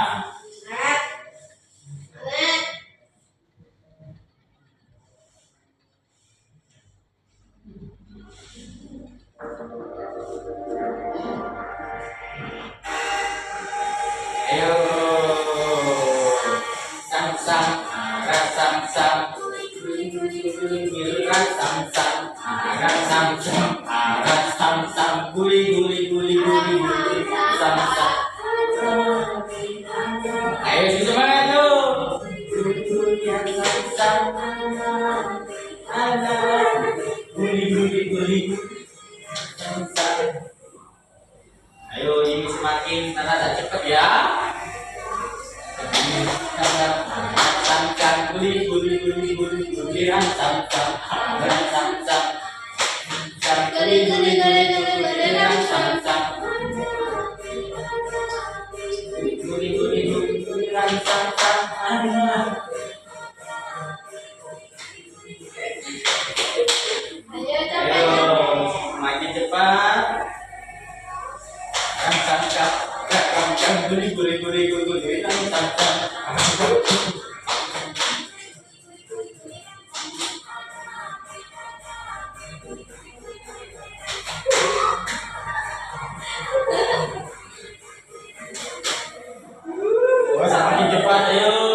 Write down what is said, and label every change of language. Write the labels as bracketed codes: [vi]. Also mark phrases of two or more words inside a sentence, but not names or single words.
[id] Ayo, sam-sam, arah sam-sam, giliran sam-sam, arah sam-sam, arah sam-sam, guli, sam-sam. Ayo semangat tuh. Sam-sam, guli, sam-sam. Ayo ini semakin terasa cepat ya. Sam-sam, guli, guliran sam-sam, arah sam-sam, guliran sam-sam, guliran sam-sam. Ayo semakin cepat. Sam-sam, guliran sam-sam. Oh, semakin cepat ayo.